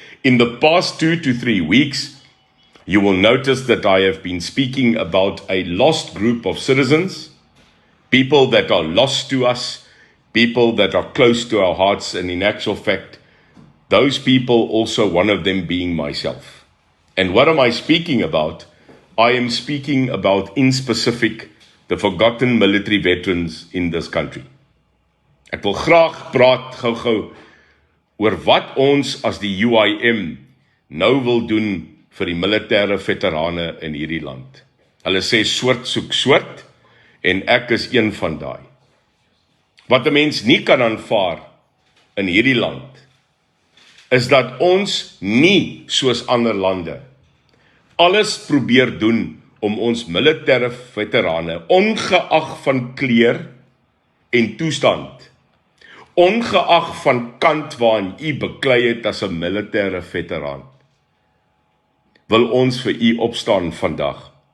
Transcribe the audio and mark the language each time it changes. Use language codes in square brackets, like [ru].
[en] In the past 2 to 3 weeks, you will notice that I have been speaking about a lost group of citizens, people that are lost to us, people that are close to our hearts, and in actual fact, those people also, one of them being myself. And what am I speaking about? I am speaking about, in specific, the forgotten military veterans in this country. [af] Ek wil graag praat gou-gou oor wat ons as die UIM nou wil doen vir die militêre veterane in hierdie land. Hulle sê soort soek soort, en ek is een van daai. Wat 'n mens nie kan aanvaar in hierdie land, is dat ons nie soos ander lande alles probeer doen om ons militêre veterane, ongeag van kleur en toestand, ongeag van kant waarin u beklei het as 'n militêre veteraan, wil ons vir u opstaan vandag.